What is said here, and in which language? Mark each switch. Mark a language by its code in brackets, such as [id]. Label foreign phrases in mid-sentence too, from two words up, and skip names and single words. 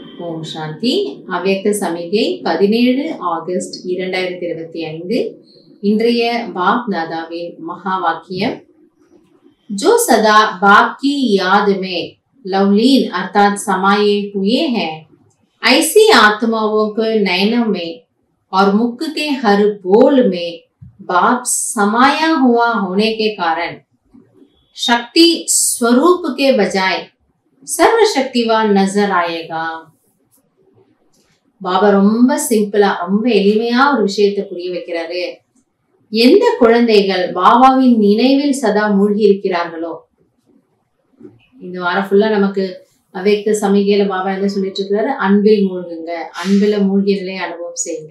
[ta] ஓம் சாந்தி. அவ்யக்த சமிகை 17 ஆகஸ்ட் 2025. இன்றைய பாப் தாதாவின் மகா வாக்கியம், [hi] जो सदा बाप की याद में लवलीन अर्थात समाये हुए हैं, ऐसी आत्माओं के नयनों में और मुख के हर बोल में बाप समाया हुआ होने के कारण शक्ति स्वरूप के बजाय सर्वशक्तिवान नजर आएगा. [ta] பாபா ரொம்ப சிம்பிளா ரொம்ப எளிமையா ஒரு விஷயத்தை புரிய வைக்கிறாரு. எந்த குழந்தைகள் பாபாவின் நினைவில் சதா மூழ்கி இருக்கிறார்களோ, இந்த வாரம் ஃபுல்லா நமக்கு அவ்யக்த சமிகையில பாபா என்ன சொல்லிட்டு இருக்கிறாரு, அன்பில் மூழ்குங்க, அன்பில மூழ்கிய நிலையை அனுபவம் செய்யுங்க.